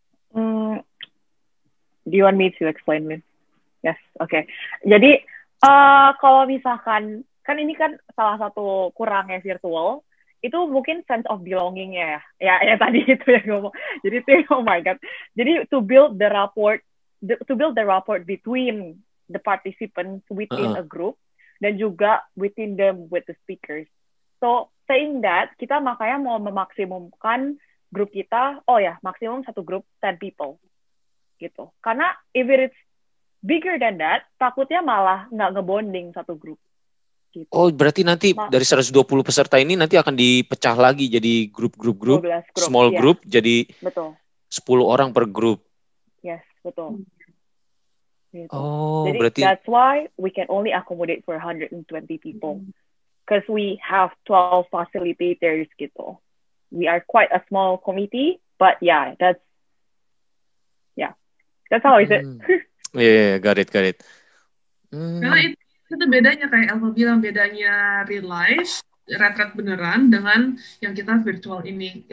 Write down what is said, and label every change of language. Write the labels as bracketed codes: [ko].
[en] Do you want me to explain this? Yes, okay. [id] Jadi kalau misalkan kan ini kan salah satu kurangnya virtual itu mungkin [en] sense of belonging- [id] nya ya tadi itu yang ngomong. Jadi [en] oh my god. Jadi to build the rapport between the participants within a group [id] dan juga [en] within them with the speakers. So saying that [id] kita makanya mau memaksimumkan grup kita, maksimum satu grup 10 people. Gitu. Karena [en] if it's bigger than that, [id] takutnya malah nggak ngebonding satu grup. Gitu. Oh, berarti nanti dari 120 peserta ini nanti akan dipecah lagi jadi grup, small group, jadi betul. 10 orang per grup. [en] Yes, [id] betul. Gitu. Oh, jadi berarti [en] that's why we can only accommodate for 120 people. Because we have 12 facilitators gitu. We are quite a small committee, but that's how is it. Yeah, got it. [id] Karena itu bedanya kayak Elva bilang, bedanya real life, retret beneran dengan yang kita virtual ini.